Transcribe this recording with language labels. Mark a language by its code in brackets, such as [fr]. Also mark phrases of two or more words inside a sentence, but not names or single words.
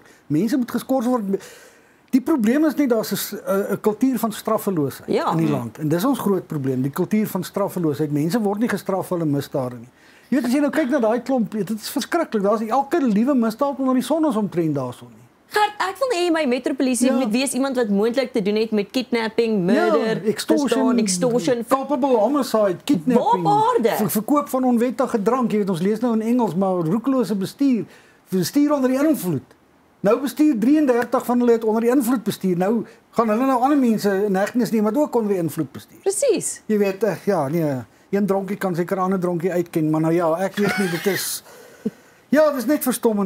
[af] Mense moet geskort word. Die probleem is nie daar's 'n kultuur van straffeloosheid in die land. En dis ons groot probleem, die kultuur van straffeloosheid. Mense word nie gestraf vir hulle misdade nie. Jy weet as jy nou kyk na daai klomp, dit is verskriklik. Daar's elke liewe misdaad onder die son is omtrent daarson nie. Gert, ek wil hê my Metropolisie moet wees iemand wat moontlik te doen het met [en] kidnapping, murder, extortion, culpable homicide, kidnapping, [af] verkoop van onwettige drank. Jy weet ons lees nou in Engels, maar roekelose bestuur onder die invloed. Nou bestuur 33 van hulle het onder die invloed bestuur. Nou gaan hulle nou ander mense in hegtenis neem wat ook onder die invloed bestuur. Presies. Jy weet, ja, nee, een dronkie kan seker 'n ander dronkie uitken, maar nou ja, ek weet nie, dit is ja, dit is net verstommend.